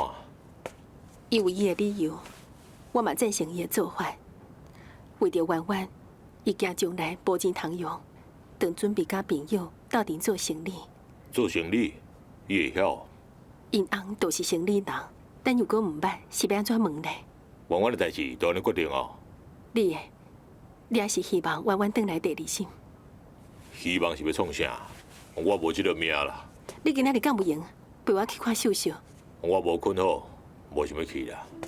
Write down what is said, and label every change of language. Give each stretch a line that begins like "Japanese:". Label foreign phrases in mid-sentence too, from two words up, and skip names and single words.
Min Nan Chinese: 伊有伊的理由，我嘛赞成伊的做法。为着婉婉，伊惊将来无钱通用，当准备甲朋友斗阵做生意。做生意，伊会晓。因翁都是生意人，但如果唔捌，是要安怎问呢？婉婉的代志都安尼决定哦。你也是希望婉婉转来第二心。希望是要创啥？我无这个命啦。你今仔日敢有闲？陪我去看秀秀。我无困好，无想要去啦。